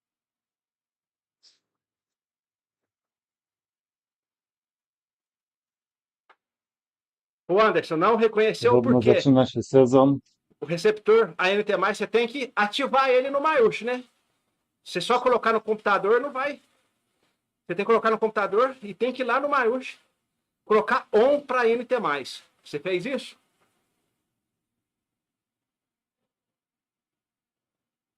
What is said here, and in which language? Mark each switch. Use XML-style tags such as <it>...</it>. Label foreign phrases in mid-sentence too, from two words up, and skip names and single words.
<pt>O Anderson não reconheceu</pt> <pl>Podobno</pl> <pt>por quê?</pt> <pl>zaczyna się sezon.</pl> <pt>O receptor ANT+, você tem que ativar ele no Mywhoosh, né? Você só colocar no computador não vai. Você tem que colocar no computador e tem que ir lá no Mywhoosh colocar on para ANT+. Você fez isso?</pt>